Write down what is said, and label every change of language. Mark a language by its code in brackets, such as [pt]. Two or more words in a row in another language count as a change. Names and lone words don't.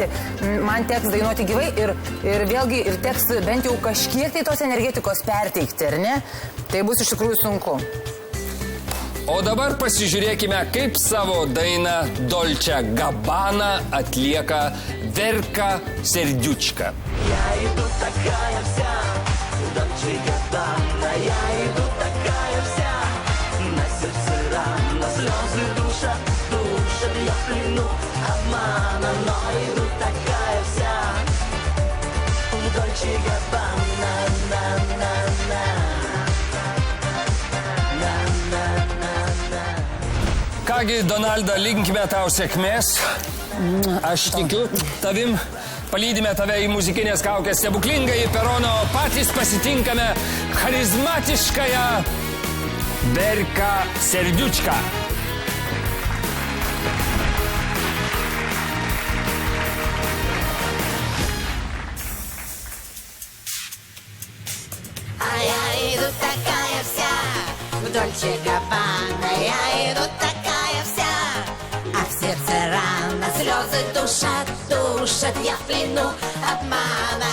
[lt] Man teks dainuoti gyvai ir vėlgi ir teks bent jau kažkiek tai tos energetikos perteikti, ar ne? Tai bus iš tikrųjų sunku. O dabar pasižiūrėkime, kaip savo dainą Dolce Gabbana atlieka Verka Serdiučka. [ru] Я иду такая вся, Дольче Габбана, я иду такая вся, на сердце рана, слезы душат, я в плену обмана, но иду такая вся, Дольче Габбана, на-на-на. [lt] Kągi, Donalda, linkime tau sėkmės. Aš tikiu tavim. Palydime tave į muzikinės kaukės stebuklingąjį peroną, o patys pasitinkame charizmatiškąją Verką Serdiučką. [ru] А я иду такая вся, в Дольче Габбана, я иду такая вся, а в сердце рана, слезы душат, я в плену обмана.